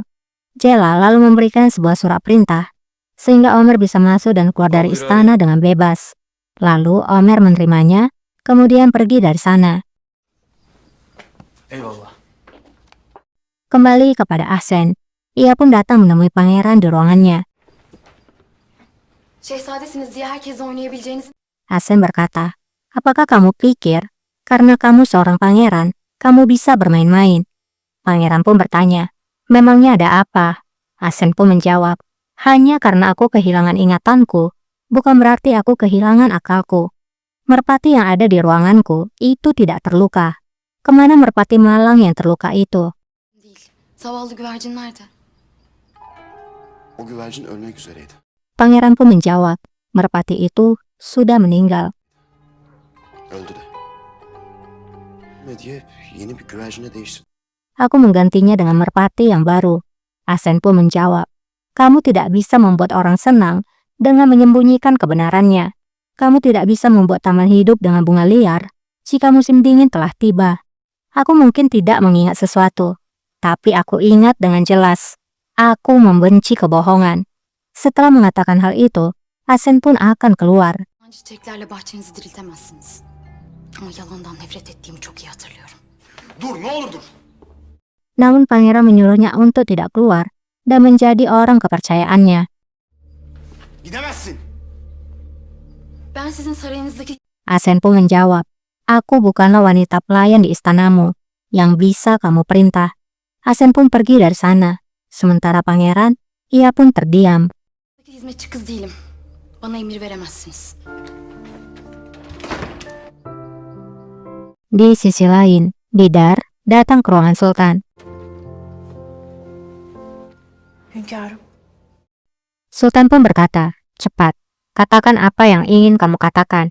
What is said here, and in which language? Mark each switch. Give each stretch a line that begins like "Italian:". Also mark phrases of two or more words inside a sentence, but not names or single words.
Indonesian: Jalal lalu memberikan sebuah surat perintah, sehingga Omer bisa masuk dan keluar dari istana dengan bebas. Lalu Omer menerimanya, kemudian pergi dari sana.
Turkish: Eyvallah.
Indonesian: Kembali kepada Ahsen. Ia pun datang menemui pangeran di ruangannya.
Turkish: Şehzadesiniz diye herkesle oynayabileceğiniz...
Indonesian: Ahsen berkata, "Apakah kamu pikir, karena kamu seorang pangeran, kamu bisa bermain-main?" Pangeran pun bertanya, "Memangnya ada apa?" Ahsen pun menjawab, "Hanya karena aku kehilangan ingatanku, bukan berarti aku kehilangan akalku. Merpati yang ada di ruanganku itu tidak terluka. Kemana merpati malang yang terluka itu?"
Turkish: Değil. Zavallı güvercin nerede? O güvercin ölmek üzereydi.
Indonesian: Pangeran pun menjawab, "Merpati itu sudah meninggal."
Turkish: Öldü de. Ne diye yeni bir güvercine değiştirdi.
Indonesian: "Aku menggantinya dengan merpati yang baru." Ahsen pun menjawab, "Kamu tidak bisa membuat orang senang dengan menyembunyikan kebenarannya. Kamu tidak bisa membuat taman hidup dengan bunga liar jika musim dingin telah tiba. Aku mungkin tidak mengingat sesuatu, tapi aku ingat dengan jelas. Aku membenci kebohongan." Setelah mengatakan hal itu, Ahsen pun akan keluar.
Turkish: Çiçeklerle bahçenizi diriltemezsiniz. Ama yalandan nefret ettiğimi çok iyi hatırlıyorum. Dur, ne olur dur.
Indonesian: Namun pangeran menyuruhnya untuk tidak keluar dan menjadi orang kepercayaannya.
Turkish: Gidemezsin. Ben sizin sarayınızdaki...
Indonesian: Ahsen pun menjawab, "Aku bukanlah wanita pelayan di istanamu yang bisa kamu perintah." Ahsen pun pergi dari sana. Sementara pangeran, ia pun terdiam.
Turkish: hizmetçi kız değilim. Bana emir veremezsiniz.
Indonesian: Di sisi lain, Bidar datang ke ruangan Sultan.
Turkish: Hünkârım,
Indonesian: Sultan pun berkata, "Cepat, katakan apa yang ingin kamu katakan.